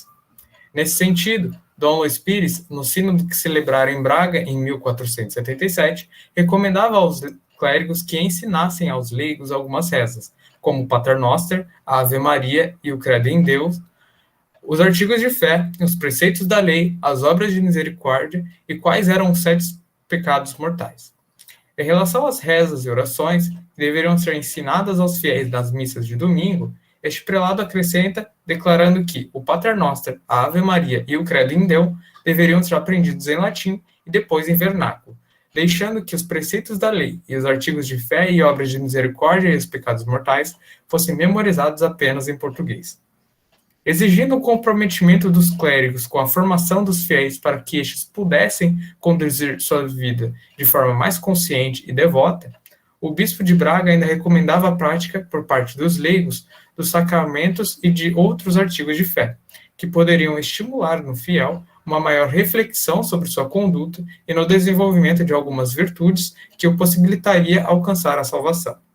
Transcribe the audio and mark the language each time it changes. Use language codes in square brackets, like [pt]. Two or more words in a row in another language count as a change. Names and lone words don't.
[pt] Nesse sentido, Dom Luís Pires, no sínodo que celebrara em Braga em 1477, recomendava aos clérigos que ensinassem aos leigos algumas rezas, como o Pater Noster, a Ave Maria e o Credo em Deus, os artigos de fé, os preceitos da lei, as obras de misericórdia e quais eram os 7 pecados mortais. Em relação às rezas e orações que deveriam ser ensinadas aos fiéis nas missas de domingo, este prelado acrescenta, declarando que o Pater Noster, a Ave Maria e o Credo in Deum deveriam ser aprendidos em latim e depois em vernáculo, deixando que os preceitos da lei e os artigos de fé e obras de misericórdia e os pecados mortais fossem memorizados apenas em português. Exigindo o comprometimento dos clérigos com a formação dos fiéis para que estes pudessem conduzir sua vida de forma mais consciente e devota, o bispo de Braga ainda recomendava a prática, por parte dos leigos, dos sacramentos e de outros artigos de fé, que poderiam estimular no fiel uma maior reflexão sobre sua conduta e no desenvolvimento de algumas virtudes que o possibilitaria alcançar a salvação.